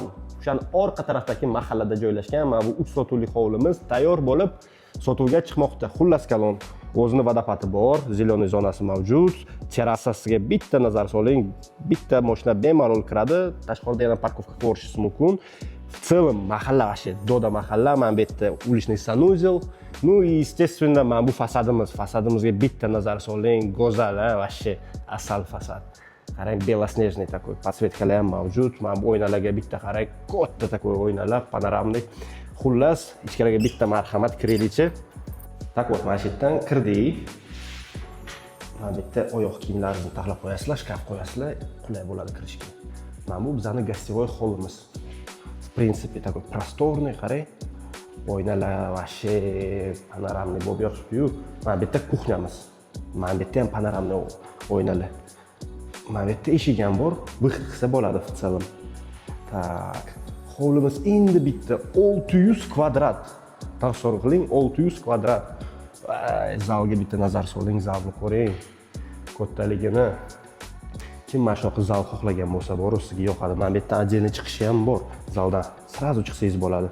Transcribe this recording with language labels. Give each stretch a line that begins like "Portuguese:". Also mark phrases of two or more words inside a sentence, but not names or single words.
Uzbek: O'shaning orqa tarafdagi mahallada joylashgan. Mana bu 3 sotuvlik hovlimiz tayyor bo'lib sotuvga chiqmoqda. Xullas kalon. O'zini vodopadi bor, zeleniy zonasi mavjud. Terrasasiga bitta nazar soling, bitta mashina bemalol kiradi. Tashqarida yana parkovka ko'rishingiz mumkin.
Russian: В целом
Uzbek: mahalla вообще doda mahalla. Mana bu yerda уличный sanuzel.
Russian: Ну и естественно,
Uzbek: mana bu fasadimizga bitta nazar soling, go'zal, вообще asal fasad. Qarang,
Russian: белоснежный такой, подсветкалар
Uzbek: ham mavjud. Mana bu oynalarga bitta qarang, katta такой oynalar, panoramlik. Xullas, ichkariga bitta marhamat kirilichi.
Russian: Так вот,
Uzbek: mana shu yerdan kirdik. Mana bu yerda oyoq kiyimlaringizni taxlab qo'yasizlar, shkaf qo'yasizlar, qulay bo'ladi kirishga. Mana bu bizning
Russian: гостевой холлimiz. В принципе, такой просторный,
Uzbek: qarang. Oynalar вообще panoramli bo'lib yotibdi-yu. Mana bu yerda kuxnyamiz. Mana bu yerda ham panoramli oynalar. Mana bu yerda eshik ham bor, выход qilsa bo'ladi
Russian: в целом. Так,
Uzbek: hovlimiz endi bitta 600 kvadrat. Tasavvur qiling, 600 kvadrat. Zalga bitta nazar soling, zalni ko'ring. Kattaligini. Kim mana shunaqa zal xohlagan bo'lsa, bor, sizga yoqadi. Mana bu yerda отдельный chiqishi ham bor. Zaldan сразу chiqsangiz bo'ladi.